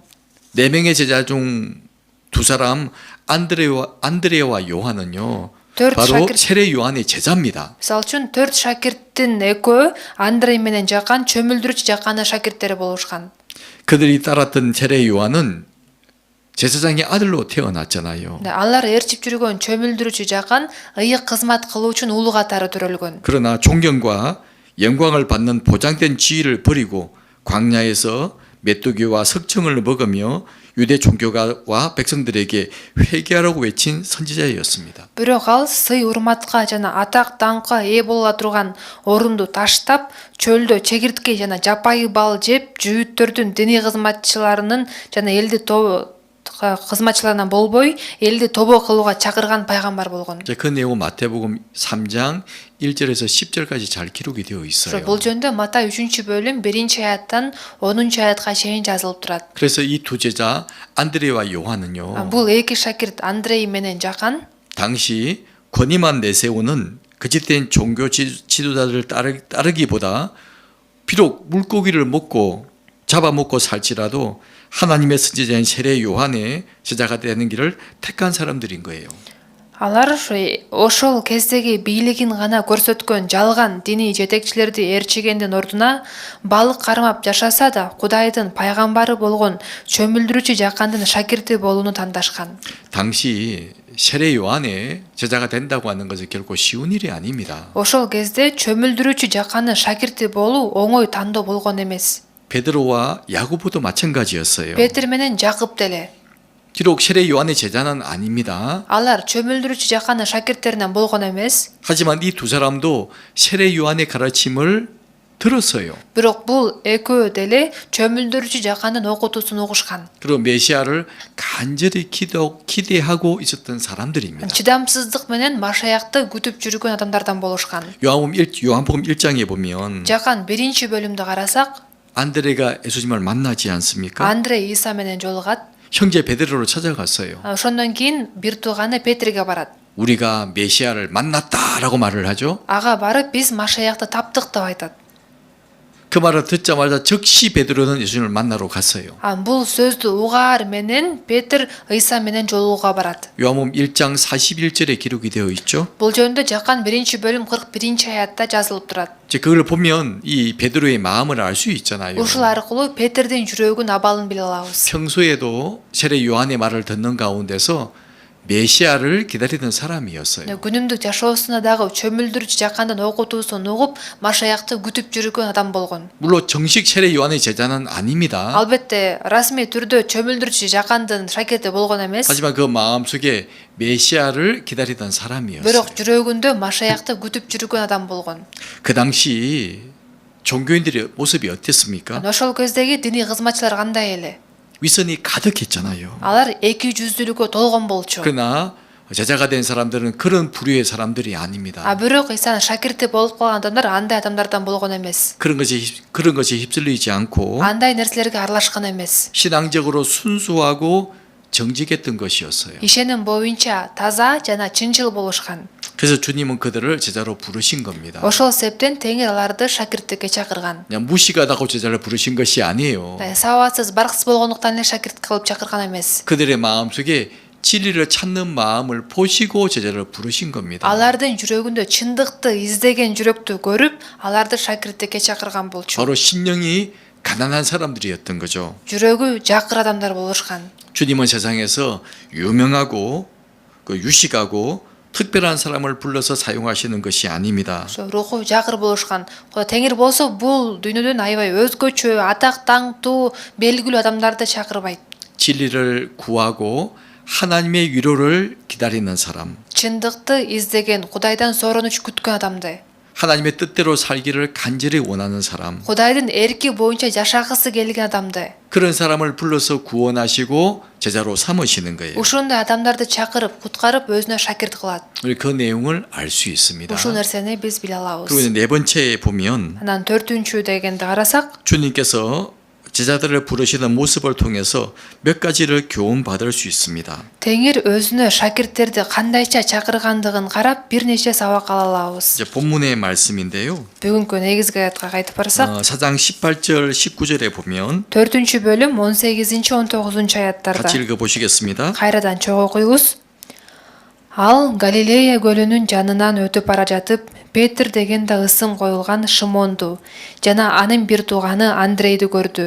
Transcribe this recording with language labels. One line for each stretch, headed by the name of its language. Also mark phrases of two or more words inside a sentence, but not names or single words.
Korean: 네 명의 제자 중 두 사람 안드레와 요한은요.
Kyrgyz: Төрт
Korean: 바로
Kyrgyz: шакирт.
Korean: 세례 요한의 제자입니다.
Kyrgyz: Мисалы үчүн 4 шакирттин экөө Андрей менен Жакан чөмүлдүрүүчү Жаканын шакирттери болушкан.
Korean: 그들이 따랐던 세례 요한은 제사장의 아들로 태어났잖아요.
Kyrgyz: Алар ээрчип жүргөн чөмүлдүрүүчү Жакан ыйык кызмат кылуу үчүн улуу катары төрөлгөн.
Korean: 그러나 존경과 영광을 받는 보장된 지위를 버리고 광야에서 메뚜기와 석청을 먹으며 유대 종교가와 백성들에게 회개하라고 외친 선지자였습니다.
Kyrgyz: Бирок ал сый урматка жана атак даңкка ээ боло турган орунду таштап, чөлдө чегиртке жана жапайы бал жеп, жүйүттөрдүн диний кызматчыларынын жана элди кызматчыларынан болбой, элди тобо кылууга чакырган пайгамбар болгон.
Korean: 그 내용은 마태복음 3장 1절에서 10절까지 잘 기록이 되어 있어요.
Kyrgyz: Бул жөнүндө Матай 3-бөлүм 1-аяттан 10-аятка чейин жазылып турат.
Korean: 그래서 이 두 제자 안드레와 요한은요.
Kyrgyz: Бул эки шакирт Андрей менен Жакан
Korean: 당시 권위만 내세우는 거짓된 종교 지도자들을 따르기보다 비록 물고기를 먹고 잡아먹고 살지라도 하나님의 선지자인 세례 요한의 제자가 되는 길을 택한 사람들인 거예요.
Kyrgyz: алар ошол кездеги бийлигин гана көрсөткөн жалган диний жетекчилерди ээрчигендин ордуна балык кармап жашаса да Кудайдын пайгамбары болгон чөмүлдүрүүчү Жакандын шакирти болууну тандашкан.
Korean: 당시 세례 요한의 제자가 된다고 하는 것은 결코 쉬운 일이 아닙니다.
Kyrgyz: Ошол кезде чөмүлдүрүүчү Жакандын шакирти болуу оңой тандоо болгон эмес.
Korean: 베드로와 야고보도 마찬가지였어요.
Kyrgyz: Петр менен Жакып деле.
Korean: 비록 세례 요한의 제자는 아닙니다.
Kyrgyz: Алар чөмүлдүрүүчү Жакандын шакирттеринен болгон эмес.
Korean: 하지만 이 두 사람도 세례 요한의 가르침을 들었어요.
Kyrgyz: Бирок бул экөө деле чөмүлдүрүүчү Жакандын окутуусун угушкан.
Korean: 그리고 메시아를 간절히 기대하고 있었던 사람들입니다.
Kyrgyz: Чыдамсыздык менен Машаякты күтүп жүргөн адамдардан болушкан.
Korean: 요한복음 1장에 보면
Kyrgyz: Жакан 1-бөлүмдү карасак,
Korean: 안드레가 예수님을 만나지 않습니까?
Kyrgyz: Андрей Иса менен жолугат.
Korean: 형제 베드로를 찾아갔어요.
Kyrgyz: Ошондон кийин бир тууганы Петрге барат.
Korean: 우리가 메시아를 만났다라고 말을 하죠.
Kyrgyz: Ага барып биз Машаякты таптык деп айтат.
Korean: 그 말을 듣자마자 즉시 베드로는 예수님을 만나러 갔어요.
Kyrgyz: Бул сөздү угаар менен Петр Ыйса менен жолугууга барат.
Korean: 요한복음 1장 41절에 기록이 되어 있죠.
Kyrgyz: Бул жөнүндө Жакан 1-бөлүм 41-аятта жазылып турат.
Korean: 그걸 보면 이 베드로의 마음을 알 수 있잖아요.
Kyrgyz: Ушул аркылуу Петрдин жүрөгүн абалын биле алабыз.
Korean: 평소에도 세례 요한의 말을 듣는 가운데서 메시아를 기다리던 사람이었어요.
Kyrgyz: Күнүмдүк жашоосунда дагы чөмүлдүрүүчү Жакандын окутуусун угуп, Машаякты күтүп жүргөн адам болгон.
Korean: 물론 정식 세례 요한의 제자는 아닙니다.
Kyrgyz: Албетте, расмий түрдө чөмүлдүрүүчү Жакандын шакирти болгон эмес.
Korean: 하지만 그 마음속에 메시아를 기다리던 사람이었어요.
Kyrgyz: Бирок жүрөгүндө Машаякты күтүп жүргөн адам болгон.
Korean: 그 당시 종교인들의 모습이 어땠습니까?
Kyrgyz: Ошол кездеги диний кызматчылар кандай эле?
Korean: 위선이 가득했잖아요.
Kyrgyz: Алар эки жүздүүлүккө толгон болчу.
Korean: 그러나 제자가 된 사람들은 그런 부류의 사람들이 아닙니다.
Kyrgyz: Бирок Исанын шакирти болуп калган адамдар андай адамдардан болгон эмес.
Korean: 그런 것이 휩쓸리지 않고
Kyrgyz: Андай нерселерге аралашкан эмес.
Korean: 신앙적으로 순수하고 정직했던 것이었어요.
Kyrgyz: Ишеним боюнча таза жана чынчыл болушкан.
Korean: 그래서 주님은 그들을 제자로 부르신 겁니다.
Kyrgyz: Ошол себептен Теңир аларды шакирттикке чакырган.
Korean: 그냥 무시가다고 제자를 부르신 것이 아니에요.
Kyrgyz: Сабатсыз, барксыз болгондуктан эле шакирт кылып чакырган эмес.
Korean: 그들의 마음속에 진리를 찾는 마음을 보시고 제자를 부르신 겁니다.
Kyrgyz: Алардын жүрөгүндө чындыкты издеген жүрөктү көрүп, аларды шакирттикке чакырган болчу.
Korean: 바로 신령이 가난한 사람들이었던 거죠.
Kyrgyz: жүрөгү жакыр адамдар болушкан.
Korean: 주님은 세상에서 유명하고 유식하고 특별한 사람을 불러서 사용하시는 것이 아닙니다.
Kyrgyz: Руху жакыр болушкан. Теңир болсо бул дүйнөдөн аябай өзгөчө, атак таңтуу, белгилүү адамдарды чакырбайт.
Korean: 진리를 구하고 하나님의 위로를 기다리는 사람.
Kyrgyz: Чындыкты издеген, Кудайдан соронуч күткөн адамды.
Korean: 하나님의 뜻대로 살기를 간절히 원하는 사람,
Kyrgyz: Кудайдын эрки боюнча жашагысы келген адамды,
Korean: 그런 사람을 불러서 구원하시고 제자로 삼으시는 거예요.
Kyrgyz: ушундай адамдарды чакырып, куткарып өзүнө шакирт кылат.
Korean: 우리 그 내용을 알 수 있습니다.
Kyrgyz: Ушул нерсени биз биле алабыз.
Korean: 그리고 네 번째에 보면
Kyrgyz: Анан 4-чү дегенди карасак,
Korean: 주님께서 제자들을 부르시는 모습을 통해서 몇 가지를 교훈받을 수 있습니다.
Kyrgyz: Теңир өзүнө шакирттерди кандайча чакыргандыгын карап бир нече сабак ала алабыз.
Korean: 이제 본문의 말씀인데요.
Kyrgyz: Бүгүнкү негизги аятка кайтып барсак,
Korean: 4장 18절 19절에 보면
Kyrgyz: 4 бөлүм 18-19 аяттарда
Korean: 같이 읽어보시겠습니다.
Kyrgyz: кайрадан чогуу окуйбуз. Ал Галилея көлүнүн жанынан өтүп бара жатып, Петр деген да ысым коюлган Шимонду жана анын бир тууганы Андрейди көрдү.